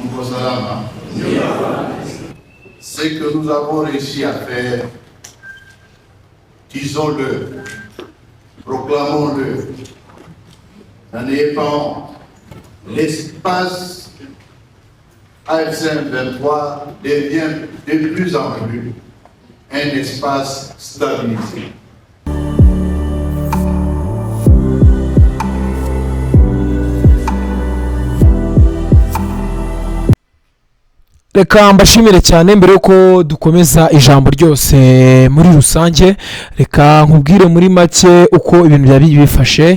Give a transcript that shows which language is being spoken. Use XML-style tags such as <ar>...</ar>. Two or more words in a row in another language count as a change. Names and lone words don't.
<fr>Ce que nous avons réussi à faire, disons-le, proclamons-le, n'en ayez pas honte. L'espace AFCM 23 devient de plus en plus un espace stabilisé.</fr> <rw>Reka mbashimire cyane mbere yuko dukomeza ijambo ryose muri rusange, reka nkubwire muri make uko ibintu byari bifashe.</rw>